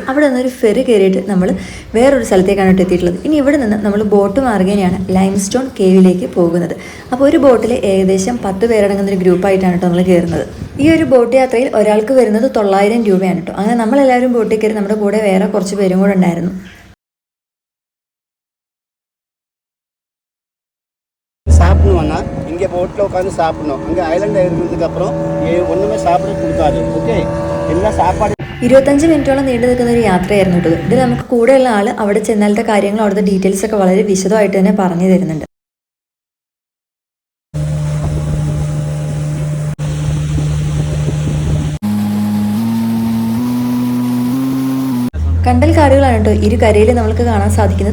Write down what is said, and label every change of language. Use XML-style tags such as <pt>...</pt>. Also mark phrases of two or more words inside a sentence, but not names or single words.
<ml>അവിടെ നിന്നൊരു ഫെറി കയറിയിട്ട് നമ്മൾ വേറൊരു സ്ഥലത്തേക്കാണ് കേട്ടോ എത്തിയിട്ടുള്ളത്. ഇനി ഇവിടെ നിന്ന് നമ്മൾ ബോട്ട് മാർഗേനയാണ് ലൈംസ്റ്റോൺ കേവിലേക്ക് പോകുന്നത്. അപ്പോൾ ഒരു ബോട്ടിൽ ഏകദേശം 10 പേരടങ്ങുന്ന ഒരു ഗ്രൂപ്പായിട്ടാണ് കേട്ടോ നമ്മൾ കയറുന്നത്. ഈ ഒരു ബോട്ട് യാത്രയിൽ ഒരാൾക്ക് വരുന്നത് 900 രൂപയാണ് കേട്ടോ. അങ്ങനെ നമ്മളെല്ലാവരും ബോട്ടിൽ കയറി. നമ്മുടെ കൂടെ വേറെ കുറച്ച് പേരും കൂടെ ഉണ്ടായിരുന്നു.</ml> <ta>சாப்பிடணும்னா இங்கே போட்டில் உட்காந்து சாப்பிடணும். அங்கே ஐலண்ட் இருந்ததுக்கப்புறம் ஒன்றுமே சாப்பிட கொடுக்காது. ஓகே, எல்லாம் சாப்பாடு</ta> <ml>25 മിനിറ്റോളം നീണ്ടു നിൽക്കുന്ന ഒരു യാത്രയായിരുന്നു കേട്ടോ. ഇത് നമുക്ക് കൂടെയുള്ള ആൾ അവിടെ ചെന്നാലത്തെ കാര്യങ്ങൾ, അവിടുത്തെ ഡീറ്റെയിൽസ് ഒക്കെ വളരെ വിശദമായിട്ട് തന്നെ പറഞ്ഞു തരുന്നുണ്ട്. കണ്ടൽക്കാടുകളാണ് കേട്ടോ ഇരു കരയിൽ നമുക്ക് കാണാൻ സാധിക്കുന്നത്.</ml>